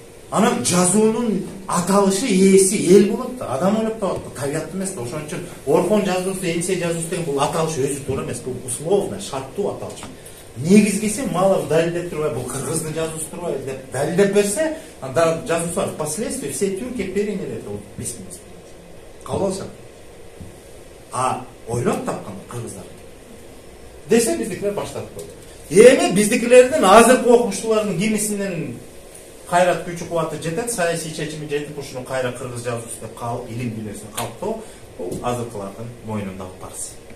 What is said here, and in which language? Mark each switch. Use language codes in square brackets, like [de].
[ky] Анан жазуунун аталышы ээси эл болот да, адам ойлоп табат, табият эмес да. Ошон үчүн Орхон жазуусу, Енисей жазуусу деген бул аталыш өзү туура эмес, бул условно, шарттуу аталыш. Негизгиси Малов далилдеп турбай, бул кыргыздын жазуусу турбай деп далилдеп берсе, анда жазуусу бар. [ru] Впоследствии все тюрки переняли эту письменность. [ky] Кабыл алышат. Ойлоп тапкан кыргыздар. Десе биздикилер баштап койду. Эми биздикилердин азыркы окумуштуулардын кимисинин кайрат күчү кубаты жетет, саясий чечими жетип ушуну кайра кыргыз жазуусу деп калып, илим дүйнөсүн калыптоо, бул азыркылардын мойнундагы парыз.